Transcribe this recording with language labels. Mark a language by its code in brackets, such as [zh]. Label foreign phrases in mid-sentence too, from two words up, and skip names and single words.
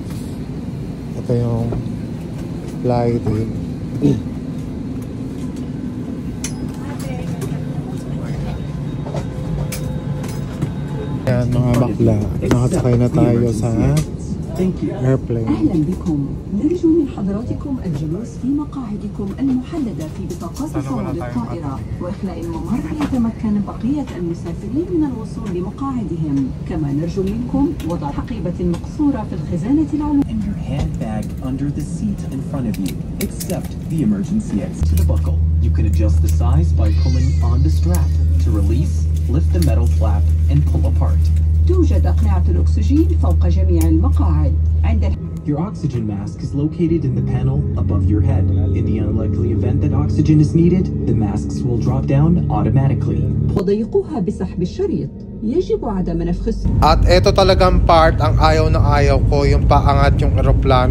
[tl] Ito yung [en] fly day. [tl] Ayan mga bakla, nakasakay na tayo sa airplane. [ar] أهلا بكم. نرجو من حضراتكم الجلوس في مقاعدكم المحددة في بطاقات صواب الطائرة، وإخلاء الممر ليتمكن بقية المسافرين من الوصول لمقاعدهم. كما نرجو منكم وضع حقيبة مقصورة في الخزانة العلوية. [en] And your handbag under the seat in front of you, except the emergency exit. To the buckle, you can adjust the size by pulling on the strap. To release, lift the metal flap and pull apart. [ar] توجد أقنعة الأكسجين فوق جميع المقاعد. [en] Your oxygen mask is located in the panel above your head. In the unlikely event that oxygen is needed, the masks will drop down automatically. [ar] وضيقوها بسحب الشريط. يجب عدم نفخ. [tl] At eto talagang part ang ayaw na ayaw ko, yung paangat yung aeroplano.